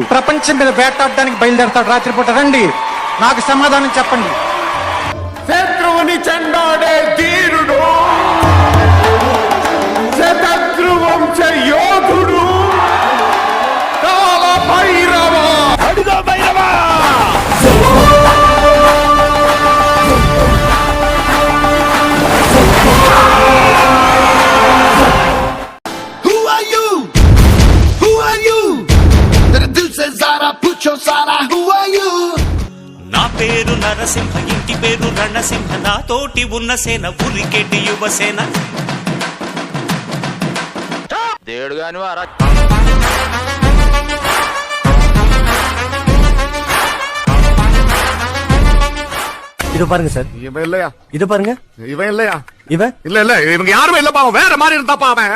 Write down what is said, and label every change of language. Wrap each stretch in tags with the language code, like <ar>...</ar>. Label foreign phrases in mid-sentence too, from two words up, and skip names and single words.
<te>ప్రపంచం మీద వేటాడడానికి బయలుదేరతాడు రాత్రిపూట. రండి, నాకు సమాధానం చెప్పండి. శత్రువుని చెండాడే ధీరుడు, శతద్రువంశ యోధుడు, కాల భైరవ. అడుగో భైరవ.</te> <en>Who are you?</en> <hi>दिल से ज़रा पूछो सारा.</hi> <en>Who are you?</en> <te>నా పేరు నరసింహ, ఇంటి పేరు రణసింహ, నాతోటి ఉన్న సేన ఉరికెటి యువసేన. దేవుడుగాను</te> <ta>இது பாருங்க சார். இவன் இல்லையா? இது பாருங்க. இவன் இல்லையா? இவன் இல்ல இவங்க யாருமே இல்ல பாவம், வேற மாதிரி இருந்தா பாவன்.</ta>